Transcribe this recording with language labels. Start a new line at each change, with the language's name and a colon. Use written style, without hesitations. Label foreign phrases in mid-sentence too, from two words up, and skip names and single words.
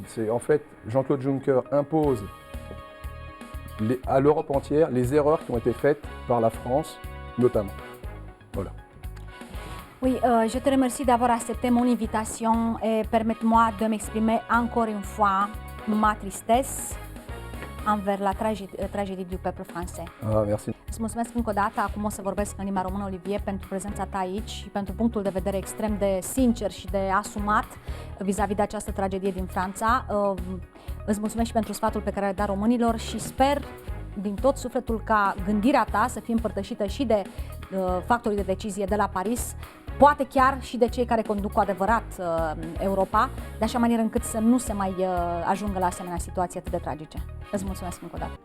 French: En fait, Jean-Claude Juncker impose à l'Europe entière les erreurs qui ont été faites par la France, notamment. Voilà. Oui, je te remercie d'avoir accepté mon invitation et permets-moi de m'exprimer encore une fois ma tristesse envers la tragédie du peuple français. Ah, merci.
Romanian: Îți mulțumesc încă o dată, acum o să vorbesc în limba română, Olivier, pentru prezența ta aici și pentru punctul de vedere extrem de sincer și de asumat vis-a-vis de această tragedie din Franța. Îți mulțumesc și pentru sfatul pe care l-ai dat românilor și sper din tot sufletul ca gândirea ta să fie împărtășită și de factorii de decizie de la Paris, poate chiar și de cei care conduc cu adevărat Europa, de așa manieră încât să nu se mai ajungă la asemenea situații atât de tragice.